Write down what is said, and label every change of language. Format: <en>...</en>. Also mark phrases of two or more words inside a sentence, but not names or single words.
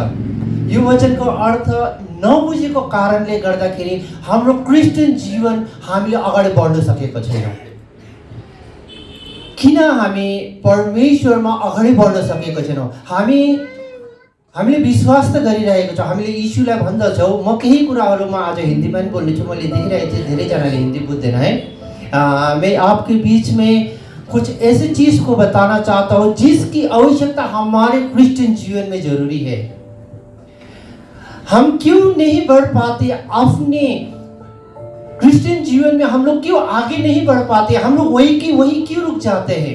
<ne>यो वचनको अर्थ नबुझेको कारणले गर्दाखेरि हाम्रो क्रिस्चियन जीवन हामीले अगाडि बढ्न सकेको छैनौँ। किन हामी परमेश्वरमा अगाडि बढ्न सकेको छैनौँ? हामीले विश्वास त गरिरहेको छौँ, हामीले यीशुलाई भन्दछौँ। म केही कुराहरूमा आज हिन्दीमा पनि बोल्नेछु, मैले देखिरहेको छु धेरैजनाले हिन्दी बुझ्दैन है।</ne> <hi>मैं आपके बीच में कुछ ऐसी चीज़ को बताना चाहता हूँ जिसकी आवश्यकता हमारे क्रिश्चियन जीवन में जरूरी है। हम क्यों नहीं बढ़ पाते अपने क्रिश्चियन जीवन में? हम लोग क्यों आगे नहीं बढ़ पाते? हम लोग वही की वही क्यों रुक जाते हैं?</hi>